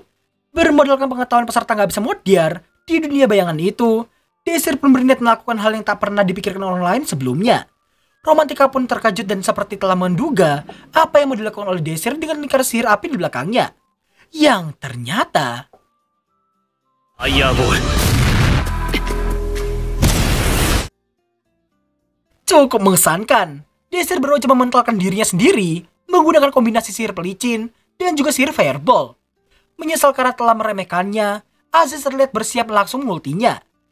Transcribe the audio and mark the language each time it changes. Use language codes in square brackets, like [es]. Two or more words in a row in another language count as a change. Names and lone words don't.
[id] Bermodalkan pengetahuan peserta nggak bisa modiar di dunia bayangan itu, Desir pun berniat melakukan hal yang tak pernah dipikirkan orang lain sebelumnya. Romantika pun terkejut dan seperti telah menduga apa yang mau dilakukan oleh Desir dengan lingkar sihir api di belakangnya. Yang ternyata... [ja] ファイヤーボール [id] Cukup mengesankan. Desir baru aja mementalkan dirinya sendiri menggunakan kombinasi sihir pelicin dan juga sihir fireball. Menyesal karena telah meremehkannya, Aziz terlihat bersiap langsung multinya.